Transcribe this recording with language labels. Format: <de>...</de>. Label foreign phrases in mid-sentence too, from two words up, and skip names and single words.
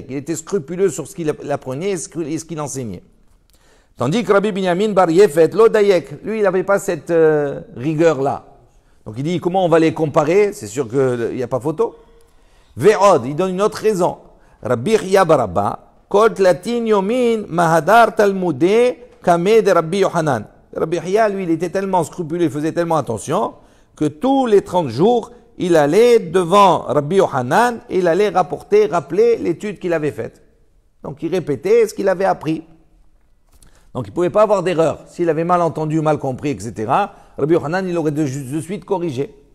<fr>Il était scrupuleux sur ce qu'il apprenait et ce qu'il enseignait. Tandis que Rabbi Binyamin bar Yefet, l'Odayek, lui, il n'avait pas cette rigueur-là. Donc il dit, comment on va les comparer? C'est sûr qu'il n'y a pas photo. Ve'od, il donne une autre raison.</fr> <arc>Rabbi Hiya bar Abba, kol tlatin yomin mahadar talmudeh kameh de Rabbi Yohanan.</arc> <fr>Rabbi Hiya, lui, il était tellement scrupuleux, il faisait tellement attention, que tous les 30 jours, il allait devant Rabbi Yohanan et il allait rappeler l'étude qu'il avait faite. Donc il répétait ce qu'il avait appris. Donc il ne pouvait pas avoir d'erreur. S'il avait mal entendu, mal compris, etc., Rabbi Yohanan, il aurait de suite corrigé.</fr>